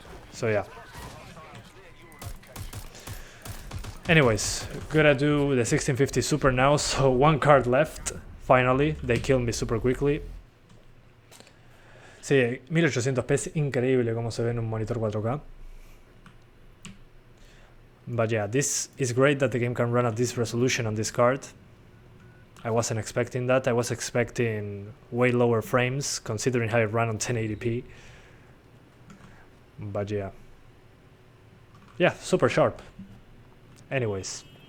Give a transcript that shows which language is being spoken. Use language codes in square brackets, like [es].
[en] So yeah. Anyways, gonna do the 1650 Super now, so one card left. Finally, they killed me super quickly. [es] Sí, 1800p es increíble como se ve en un monitor 4K. [en] But yeah, this is great that the game can run at this resolution on this card. I wasn't expecting that. I was expecting way lower frames considering how it ran on 1080p. But yeah. Yeah, super sharp. Anyways.